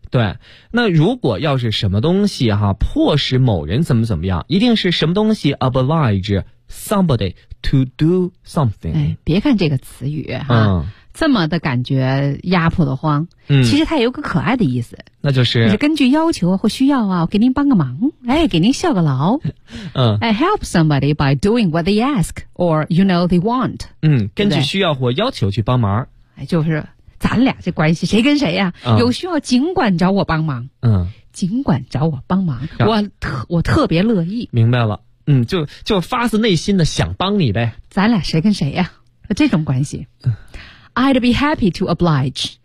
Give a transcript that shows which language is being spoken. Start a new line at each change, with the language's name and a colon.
Chinese: 对。那如果要是什么东西哈，迫使某人怎么怎么样，一定是什么东西
English: oblige somebody to do something。
Chinese: 别看这个词语哈，这么的感觉压迫的慌，其实它也有个可爱的意思，那就是你是根据要求或需要啊，我给您帮个忙，哎，给您效个劳，嗯
English: ，I help somebody by doing what they ask or you know they want，
Chinese: 嗯，根据需要或要求去帮忙，哎，就是咱俩这关系谁跟谁呀、啊嗯？有需要尽管找我帮忙，嗯，尽管找我帮忙，我特别乐意，明白了，嗯，就发自内心的想帮你呗，咱俩谁跟谁呀、啊？这种关系。嗯
English: I'd be happy to oblige.